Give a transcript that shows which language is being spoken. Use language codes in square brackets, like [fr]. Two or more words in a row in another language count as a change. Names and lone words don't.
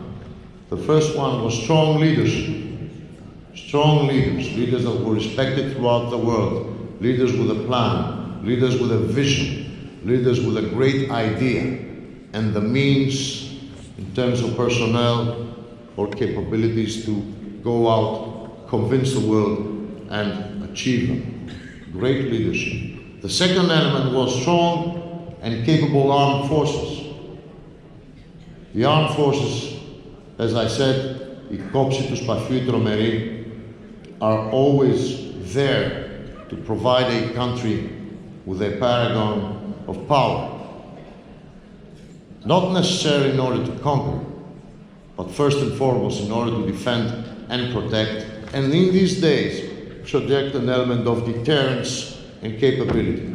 [en] The first one was strong leadership. Strong leaders, leaders that were respected throughout the world, leaders with a plan, leaders with a vision, leaders with a great idea, and the means in terms of personnel or capabilities to go out, convince the world, and achieve them. Great leadership. The second element was strong and capable armed forces. The armed forces, as I said, [el] η κόψη του σπαθιού η τρομερή, [en] are always there to provide a country with a paragon of power. Not necessarily in order to conquer, but first and foremost in order to defend and protect, and in these days project an element of deterrence and capability.